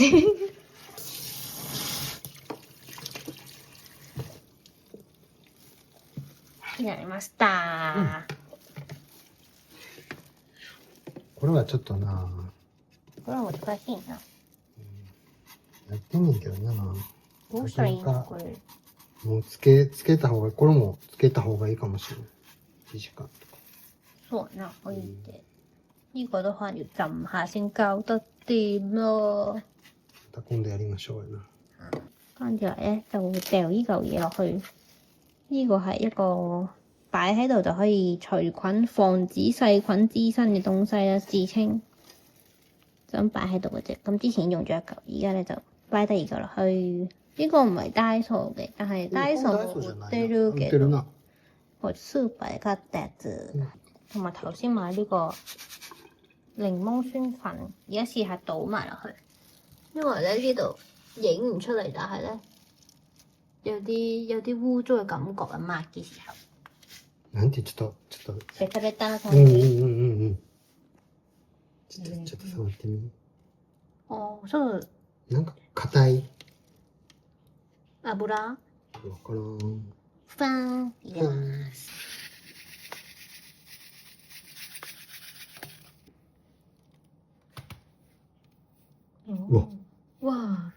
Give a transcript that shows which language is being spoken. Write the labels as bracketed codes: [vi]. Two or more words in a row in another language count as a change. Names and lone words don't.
[ja] になりました、これはちょっとな。これは難しいな。やってんねんけどな。どうしたらいいのこれ。もうつけた方がいい。これもつけた方がいいかもしれない。1時間とか。 [yue] そう呀，可以嘅。呢個都可能要浸下先搞得掂咯。 [ja] また今度やりましょう呀な。 [yue] 跟住咧就會掉呢嚿嘢落去。呢個係一個擺喺度就可以除菌、防止細菌滋生嘅東西啦，自稱就咁擺喺度嘅啫。咁之前用咗一嚿，而家咧就擺第二嚿落去。呢個唔係Daiso嘅，但係 [ja] Daiso も売ってるけど。我スーパーで買ったやつ， [yue] 同埋頭先買呢個檸檬酸粉，而家試下倒埋落去。因為咧呢度影唔出嚟，但係咧有啲污糟嘅感覺啊，抹嘅時候。 [ja] なんてちょっと。ベタベタな感じ。ちょっと触ってみ。そう。なんか硬い。油？わからん。ふわーん入れます。うわ。